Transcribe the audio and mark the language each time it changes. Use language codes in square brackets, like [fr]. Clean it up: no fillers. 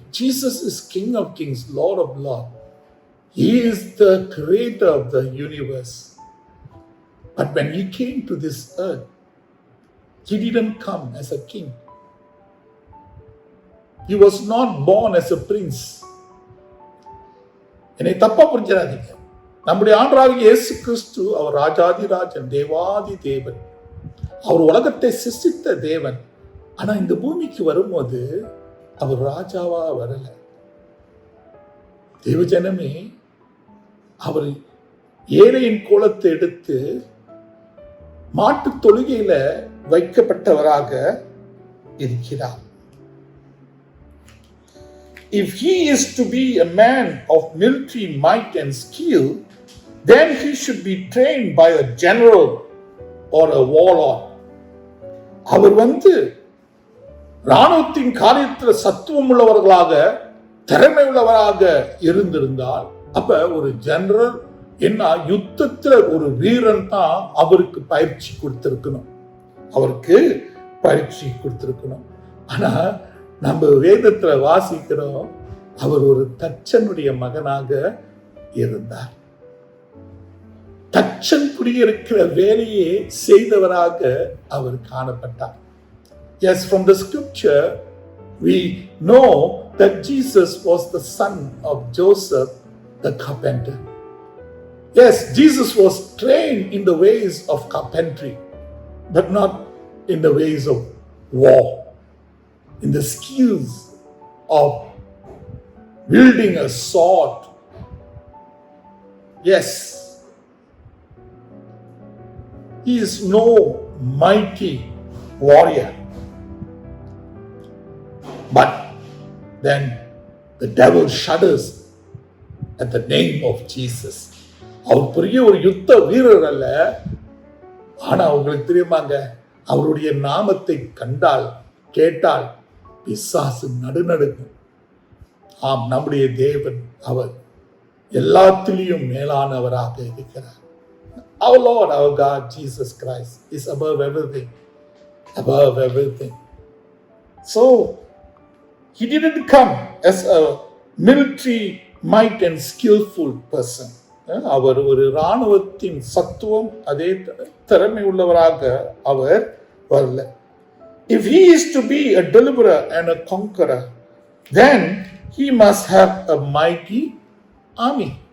[en] Jesus is King of Kings, Lord of Lords. He is the creator of the universe. But when he came to this earth, he didn't come as a king. He was not born as a prince. [ta] என்னை தப்பா புரிஞ்சிடாதீங்க. நம்முடைய ஆண்டவராகிய இயேசு கிறிஸ்து அவர் ராஜாதி ராஜன், தேவாதி தேவன். அவர் உலகத்தை சிருஷ்டித்த தேவன். ஆனா இந்த பூமிக்கு வரும்போது அவர் ராஜாவா வரல. தேவஜனமே, அவர் ஏழையின் கோலத்தை எடுத்து மாட்டு தொழுகையில வைக்கப்பட்டவராக இருக்கிறார். [en] If he is to be a man of military might and skill, then he should be trained by a general or a warlord. [ta] அவர் இராணுவத்தின் காரியத்தில் சத்துவம் உள்ளவர்களாக, திறமை உள்ளவராக இருந்திருந்தால், அப்ப ஒரு ஜெனரல் என்ன யுத்தத்தில் ஒரு வீரன் தான் அவருக்கு பயிற்சி கொடுத்திருக்கணும். அவருக்கு பரீட்சை கொடுத்திருக்கணும். ஆனா நம்ம வேதத்துல வாசிக்கிறோம், அவர் ஒரு தச்சனுடைய மகனாக இருந்தார். தச்சன் குடியிருக்கிற வேலையை செய்தவராக அவர் காணப்பட்டார். [en] Yes, from the scripture we know that Jesus was the son of Joseph the carpenter. Yes, Jesus was trained in the ways of carpentry, but not in the ways of war, in the skills of wielding a sword. Yes, he is no mighty warrior. But then the devil shudders at the name of Jesus. [ta] அவர் பெரிய ஒரு யுத்த வீரர் அல்ல, ஆனா உங்களுக்கு தெரியுமாங்க, அவருடைய நாமத்தை கண்டால் கேட்டால் பிசாசு நடுநடுங்கும். ஆம், நம்முடைய தேவன் அவர் எல்லாத்திலையும் மேலானவராக இருக்கிறார். [en] Our Lord, our God, Jesus Christ is above everything. Above everything. So, he didn't come as a military might and skillful person. [ta] அவர் ஒரு இராணுவத்தின் சத்துவம் அதே திறமை உள்ளவராக அவர் வரல. [en] If he is to be a deliverer and a conqueror, then he must have a mighty army.